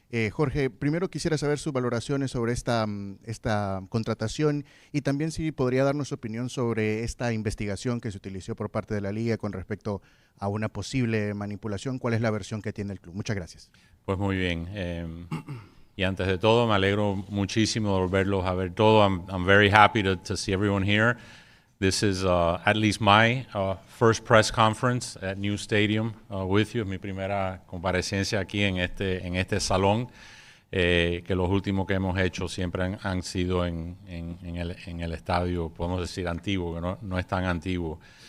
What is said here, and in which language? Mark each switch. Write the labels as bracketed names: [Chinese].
[Spanish] Jorge, primero quisiera saber sus valoraciones sobre esta contratación y también si podría darnos su opinión sobre esta investigación que se utilizó por parte de la Liga con respecto a una posible manipulación. ¿Cuál es la versión que tiene el club? Muchas gracias. Pues muy bien. Y antes de todo, me alegro muchísimo de volverlos a ver todo. [English] I'm very happy to see everyone here. This is at least my first press conference at New Stadium with you. [Spanish] Es mi primera comparecencia aquí en este salón, que los últimos que hemos hecho siempre han sido en el estadio, podemos decir antiguo, que no es tan antiguo.